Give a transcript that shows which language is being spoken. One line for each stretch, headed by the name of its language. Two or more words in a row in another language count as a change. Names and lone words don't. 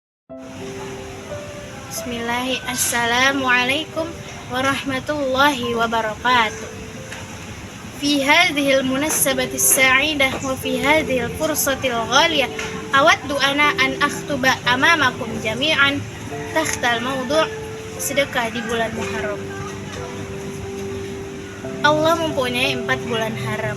Arabic: بسم الله الرحمن الرحيم. السلام عليكم ورحمة الله وبركاته. في هذه المناسبة السعيدة وفي هذه الفرصة الغالية أود أنا أن أخطب أمامكم جميعا تحت الموضوع'
Indonesian: sedekah di bulan Muharram. Allah mempunyai 4 bulan haram.